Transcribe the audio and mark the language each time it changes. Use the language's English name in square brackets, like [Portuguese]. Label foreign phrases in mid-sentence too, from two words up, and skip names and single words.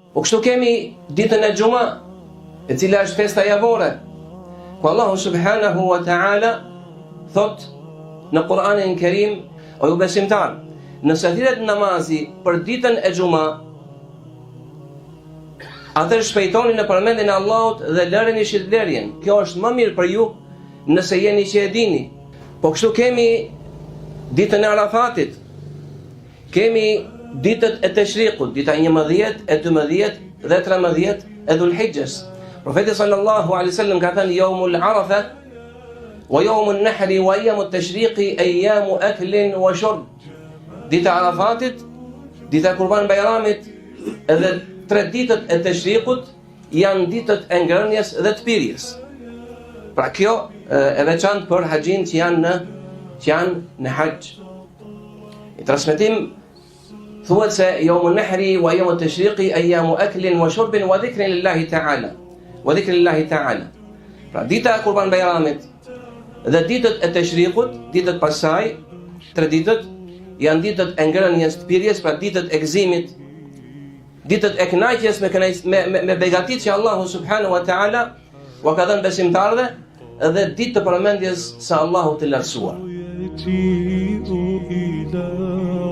[Albanian] Po kështu kemi ditën e Xuma, e cila është festa javore, ku Allahu [Arabic] سبحانه وتعالى [Albanian] thot në Kur'anin e Kerim: o ju besimtar, nëse thirret namazi për ditën e Xuma, atër shpejtoni në përmendjen e Allahut dhe lëreni shitblerjen. Kjo është më mirë për ju nëse jeni që e dini. Po kështu kemi ditën e Arafatit, kemi ditët e Teshrikut, dita 11, e 12 dhe 13 e Dhulhijhes. [Arabic] Profeti صلى الله عليه وسلم [Albanian] ka thënë: [Arabic] يوم عرفة ويوم النحر وأيام التشريق أيام أكل وشرب. [Albanian] Dita e Arafatit, dita e Kurban Bayramit edhe 3 ditët e Teshrikut janë ditët e ngrënies dhe të pirjes. Pra kjo e veçantë për haxhin që janë në haxh. I transmetim thuhet se [Arabic] يوم النحر وأيام التشريق أيام أكل وشرب وذكر لله تعالى. [Albanian] Pra dita e Kurban Bayramit dhe ditët e Teshrikut, ditët pasaj, 3 ditët, janë ditët e ngrënies të pirjes, pra ditët e gëzimit, ditët e kënaqjes me begatit që Allahu [Arabic] سبحانه وتعالى [Albanian] u ka dhënë besimtarëve, dhe ditë të përmendjes se Allahu të lartësuar.